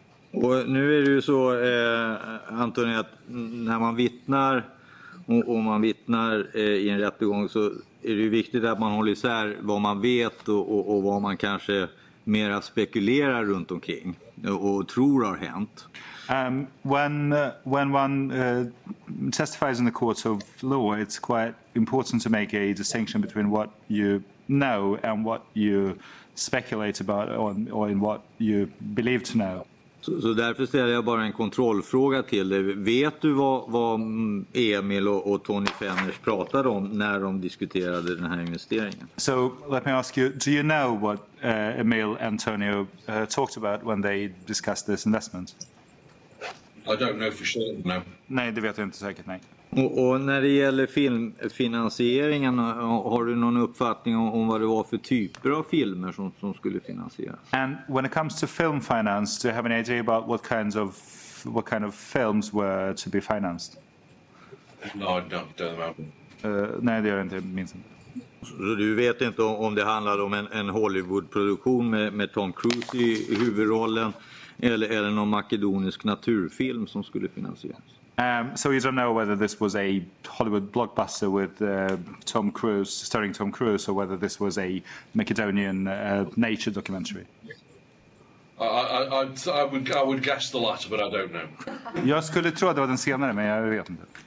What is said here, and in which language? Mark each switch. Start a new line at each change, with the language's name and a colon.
Swedish: Och nu är det ju så, Antoni, att när man vittnar och man vittnar i en rättegång så är det ju viktigt att man håller isär vad man vet och vad man kanske mera spekulerar runt omkring och tror har hänt.
English: When one testifies in the courts of law, it's quite important to make a distinction between what you know and what you speculate about, or in what you believe to know.
Swedish: Så därför ställer jag bara en kontrollfråga till dig. Vet du vad Emil och Tony Fenners pratade om när de diskuterade den här investeringen?
English: So let me ask you, do you know what Emil and Antonio talked about when they discussed this investment? I don't know for sure, no.
Swedish: Nej, det vet jag inte säkert, nej. Och när det gäller filmfinansieringen, har du någon uppfattning om vad det var för typer av filmer som skulle finansieras?
English: And when it comes to film finance, do you have any idea about what kind of films were to be financed? No, I don't know.
Swedish: Nej, det gör jag inte, minns inte. Så du vet inte om det handlade om en Hollywood-produktion med Tom Cruise i huvudrollen eller någon makedonisk naturfilm som skulle finansieras?
English: So you don't know whether this was a Hollywood blockbuster with Tom Cruise, starring Tom Cruise, or whether this was a Macedonian nature documentary? I would guess the latter, but I don't know.
Swedish: Jag skulle tro att det var den senare, men jag vet inte.